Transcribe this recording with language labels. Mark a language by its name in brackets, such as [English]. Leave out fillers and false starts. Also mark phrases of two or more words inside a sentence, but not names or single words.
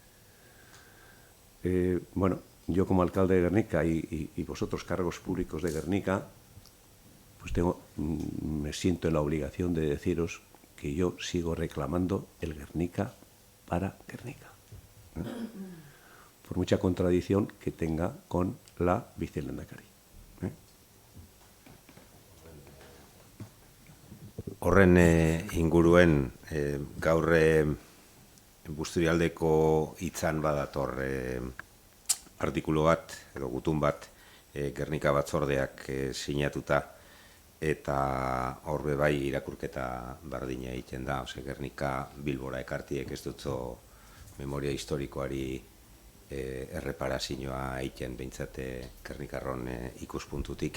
[Spanish] Bueno, yo como alcalde de Guernica y vosotros cargos públicos de Guernica, pues me siento en la obligación de deciros que yo sigo reclamando el Guernica para Guernica, ¿no? Por mucha contradicción que tenga con la vicelendakari. [Basque] Horren inguruen gaur Busturialdeko hitzan badator artikulu bat edo gutun bat Gernika batzordeak sinatuta, eta horbe bai irakurketa bardina egiten da, Gernika Bilbora ekartiek ez dutzo memoria historikoari erreparazioa egiten behintzat Gernikarron ikuspuntutik.